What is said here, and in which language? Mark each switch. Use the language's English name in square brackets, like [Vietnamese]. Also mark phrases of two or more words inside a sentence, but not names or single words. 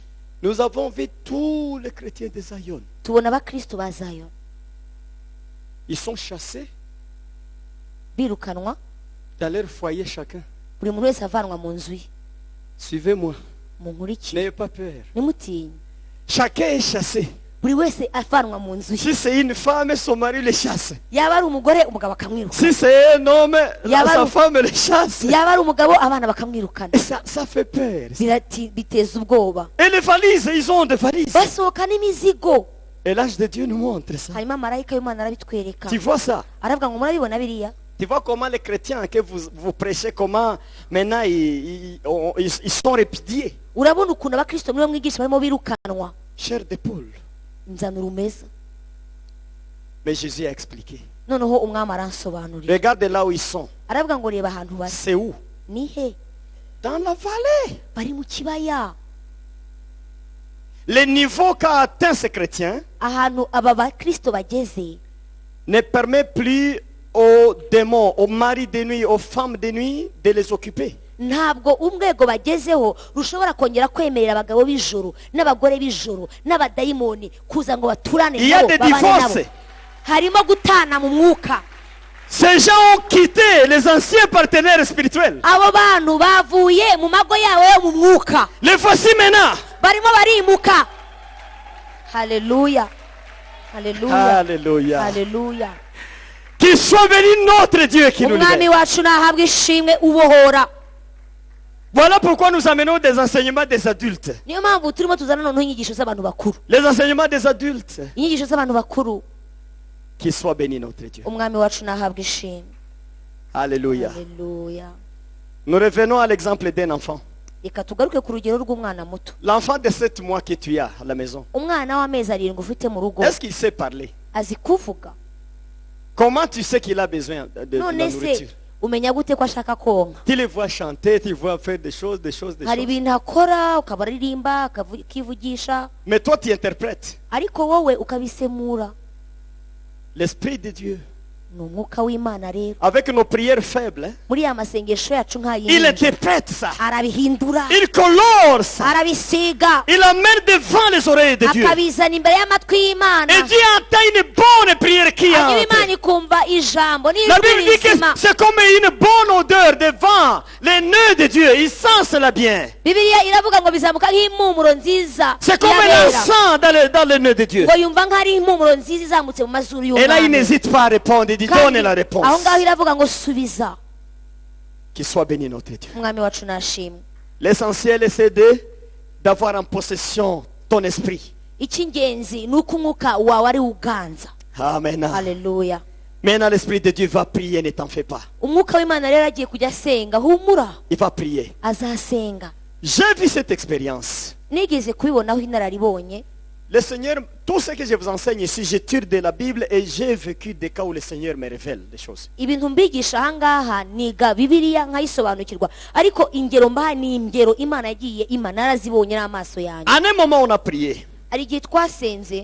[French] Nous avons vu tous les chrétiens de Zion. [Kinyarwanda] tubona abakristo ba Zion [French] Ils sont chassés [Kinyarwanda] birukanwa, [French] dans leur foyer chacun. [Kinyarwanda] buri muntu wese avanwa mu nzu ye. [French] Suivez-moi. [Kinyarwanda] Munkurikire, [French] N'ayez pas peur. [Kinyarwanda] nimutinye, [French] Chacun est chassé. [Kinyarwanda] buri wese avanwa mu nzu ye. [French] Si c'est une femme, son mari le chasse. [Kinyarwanda] Yaba ari umugore umugabo akamwirukana, [French] Si c'est un homme, [Kinyarwanda] Yaba [French] sa [Kinyarwanda] ari- [French] femme le chasse. [Kinyarwanda] yaba ari umugabo abana bakamwirukana. [French] Et ça fait peur. [Kinyarwanda] Biteza ubwoba. [French] Et les valises, ils ont des valises. [Kinyarwanda] Basohoka n'imizigo, [French] Et l'âge de Dieu nous montre ça. [Kinyarwanda] hanyuma marayika w'Imana arabitwereka, [French] Tu vois ça? [Kinyarwanda] aravuga ngo murabibona biriya. [French] Tu vois comment les chrétiens que vous prêchez, comment maintenant ils sont répudiés. [Kinyarwanda] Urabona ukuntu abakristo muri bo mwigisha barimo birukanwa, [French] Chair d'épaule. [Kinyarwanda] nzanura umeza. [French] Mais Jésus a expliqué. [Kinyarwanda] Noneho umwami aransobanurira, [French] Regarde là où ils sont. [Kinyarwanda] aravuga ngo reba ahantu bari. [French] C'est où? [Kinyarwanda] Ni he? [French] Dans la vallée. [Kinyarwanda] Bari mu kibaya. [French] Le niveau qu'a atteint ces chrétiens [Kinyarwanda] Ahantu aba bakristo bageze [French] ne permet plus aux démons, aux maris de nuit, aux femmes de nuit de les occuper. [Kinyarwanda] ntabwo urwego bagezeho rushobora kongera kwemerera abagabo b'ijoro n'abagore b'ijoro n'abadayimoni kuza ngo baturane [French] Il y a [Kinyarwanda] nabo [French] des [Kinyarwanda] babane nabo. [French] divorces. [Kinyarwanda] Harimo gutana mu mwuka. [French] Ces gens ont quitté les anciens partenaires spirituels. [Kinyarwanda] Abo bantu bavuye mu mago yabo yo mu mwuka, [French] Les voici maintenant. [Kinyarwanda] barimo barimuka. Haleluya, haleluya, [French] Alléluia. [Kinyarwanda] haleluya. [French] Qu'il soit béni notre Dieu qui nous [Kinyarwanda] Umwami [French] libère. [Kinyarwanda] wacu nahabwa ishimwe ubohora. [French] Voilà pourquoi nous amenons des enseignements des adultes. [Kinyarwanda] Niyo mpamvu turimo tuzana noneho inyigisho z'abantu bakuru, [French] Les enseignements des adultes. [Kinyarwanda] inyigisho z'abantu bakuru. [French] Qu'il soit béni notre Dieu. [Kinyarwanda] Umwami wacu nahabwa ishimwe. [French] Alléluia. [Kinyarwanda] Haleluya. [French] Nous revenons à l'exemple d'un enfant. [Kinyarwanda] Reka tugaruke ku rugero rw'umwana muto. [French] L'enfant de 7 mois que tu as à la maison. [Kinyarwanda] Umwana w'amezi 7 ufite mu rugo, [French] Est-ce qu'il sait parler? [Kinyarwanda] azi kuvuga. [French] Comment tu sais qu'il a besoin de la [Kinyarwanda] None se [French] nourriture? [Kinyarwanda] umenya gute ko ashaka konka? [French] Tu les vois chanter, tu les vois faire des choses. [Kinyarwanda] hari ibintu akora ukaba aririmba akivugisha, [French] Mais toi, tu interprètes. [Kinyarwanda] ariko wowe ukabisemura. [French] L'Esprit de Dieu, [Kinyarwanda] ni umwuka w'Imana rero, [French] avec nos prières faibles, hein, [Kinyarwanda] muri ya masengesho yacu [French] il [Kinyarwanda] nk'ayinjira [French] interprète ça. [Kinyarwanda] arabihindura, [French] Il colore ça. [Kinyarwanda] arabisiga, [French] Il amène devant les oreilles de Dieu. [Kinyarwanda] akabizana imbere y'amatwi y'Imana, [French] Et Dieu entend une bonne prière qui [Kinyarwanda] hanyuma [French] entre. [Kinyarwanda] Imana ikumva ijambo [French] La [Kinyarwanda] n'ijwi [French] Bible dit que [Kinyarwanda] rizima. [French] c'est comme une bonne odeur devant les nœuds de Dieu. Il sent cela bien. [Kinyarwanda] Bibiliya iravuga ngo bizamuka nk'impumuro nziza [French] C'est comme [Kinyarwanda] y'abera. [French] l'encens dans les nœuds de Dieu. [Kinyarwanda] ngo yumva nk'ari impumuro nziza izamutse mu mazuru [French] Et là, il [Kinyarwanda] y'umwami. [French] n'hésite pas à répondre. Il dit, [Kinyarwanda] Kandi [French] donne la réponse. [Kinyarwanda] aho ngaho iravuga ngo subiza. [French] Qu'il soit béni notre Dieu. [Kinyarwanda] Umwami wacu nashimwe. [French] L'essentiel c'est d'avoir en possession ton esprit. [Kinyarwanda] icy'ingenzi ni uko umwuka wawe ari uganza. [French] Amen. [Kinyarwanda] Haleluya. [French] Maintenant, l'Esprit de Dieu va prier, ne t'en fais pas. [Kinyarwanda] umwuka w'Imana rero agiye kujya asenga, humura, [French] Il va prier. [Kinyarwanda] azasenga. [French] J'ai vu cette expérience. [Kinyarwanda] nigeze kubibonaho inararibonye. [French] Le Seigneur, tout ce que je vous enseigne ici, je tire de la Bible et j'ai vécu des cas où le Seigneur me révèle des choses. [Kinyarwanda] ibintu mbigisha ahangaha niga Bibiliya nkayisobanukirwa, ariko ingero mbaha ni ingero Imana yagiye Imana narazibonye n'amaso yanjye. [French] En un moment, on a prié. [Kinyarwanda] hari igihe twasenze,